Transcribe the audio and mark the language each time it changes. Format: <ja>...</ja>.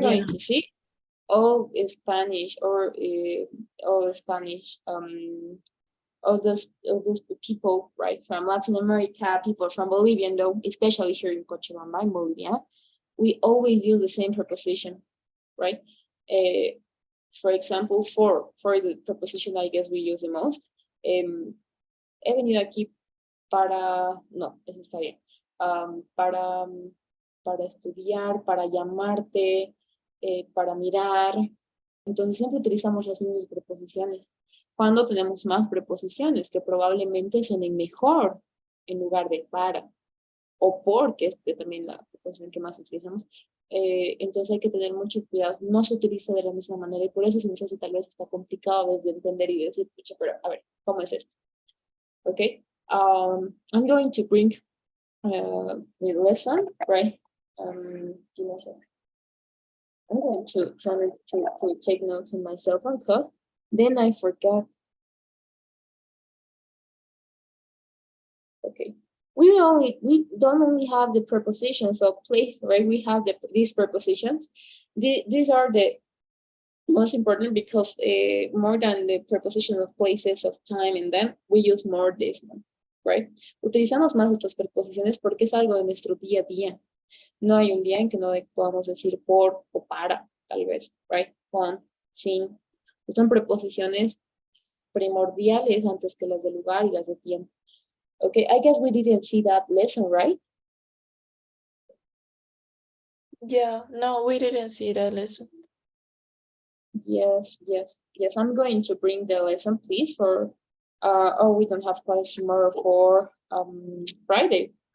<en>going to see all Spanish, or all Spanish, all those people, right, from Latin America, people from Bolivia, and especially here in Cochabamba, in Bolivia, we always use the same preposition, right? For example, for is the preposition I guess we use the most.</en> <es>He venido aquí para, no, eso está bien, para estudiar, para llamarte, para mirar. Entonces siempre utilizamos las mismas preposiciones. Cuando tenemos más preposiciones que probablemente suenen mejor en lugar de para o por, que es también la preposición que más utilizamos. Entonces hay que tener mucho cuidado. No se utiliza de la misma manera, y por eso se nos hace tal vez está complicado de entender y decir, pucha, pero a ver, ¿cómo es esto?</es> <en>Okay. I'm going to bring the lesson, right? Give me a second. I'm going to try to take notes on my cell phone, because then I forgot. Okay. we don't only have the prepositions of place, right? We have these prepositions. These are the most important because more than the preposition of places, of time, and then we use more this one, right?</en> <es>Utilizamos más estas preposiciones porque es algo de nuestro día a día. No hay un día en que no podamos decir por o para, tal vez, right? Con, sin. Son preposiciones primordiales antes que las de lugar y las de tiempo.</es> <en>Okay, I guess we didn't see that lesson, right? Yeah, no, we didn't see that lesson. Yes. I'm going to bring the lesson, please, for oh, we don't have class tomorrow for Friday.</en>